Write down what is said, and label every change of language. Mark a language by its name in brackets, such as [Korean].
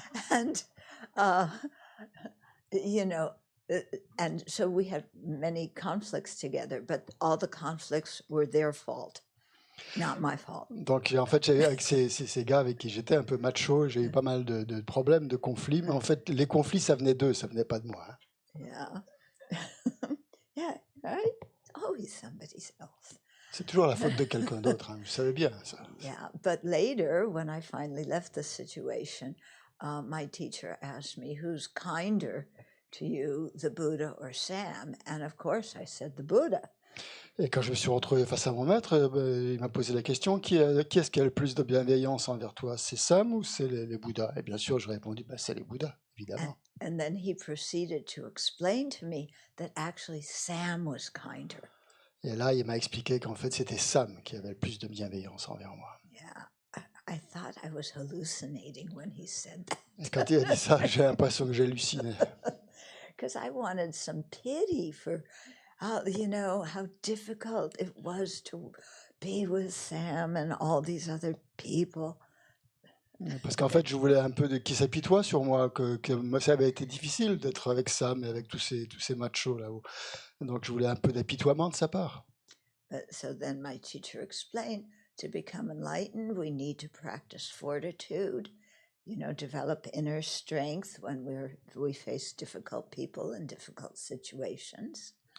[English] and you know, and so we had many conflicts together, but all the conflicts were their fault, not my fault. [French] Donc en fait, avec ces gars avec qui j'étais un peu macho, j'ai eu pas mal de problèmes, de conflits, mais en fait, les conflits, ça venait d'eux, ça venait pas de moi. [English] Yeah. Yeah, right? Always somebody else. [French] C'est toujours la faute de quelqu'un d'autre, hein, vous savez bien ça. [English] Yeah, but later, when I finally left the situation, my teacher asked me, who's kinder to you, the Buddha or Sam? And of course, I said the Buddha. [French] Et quand je me suis retrouvé face à mon maître, il m'a posé la question, qui est-ce qui a le plus de bienveillance envers toi? C'est Sam ou c'est les Bouddhas? Et bien sûr, je répondu, c'est les Bouddhas, évidemment. [English] And then he proceeded to explain to me that actually Sam was kinder. [French] Et là, il m'a expliqué qu'en fait, c'était Sam qui avait le plus de bienveillance envers moi. [English] Yeah, I thought I was hallucinating when he said that. [French] Et quand il a dit ça, j'ai l'impression que j'hallucinais. [English] Because I wanted some pity for, you know, how difficult it was to be with Sam and all these other people. [French] Parce qu'en fait, je voulais un peu qu'il s'apitoie sur moi, que moi, ça avait été difficile d'être avec Sam et avec tous ces machos là-haut. Donc, je voulais un peu d'apitoiement de sa part. [English] So then my teacher explained, to become enlightened, we need to practice fortitude, you know, develop inner strength when we face difficult people and difficult situations.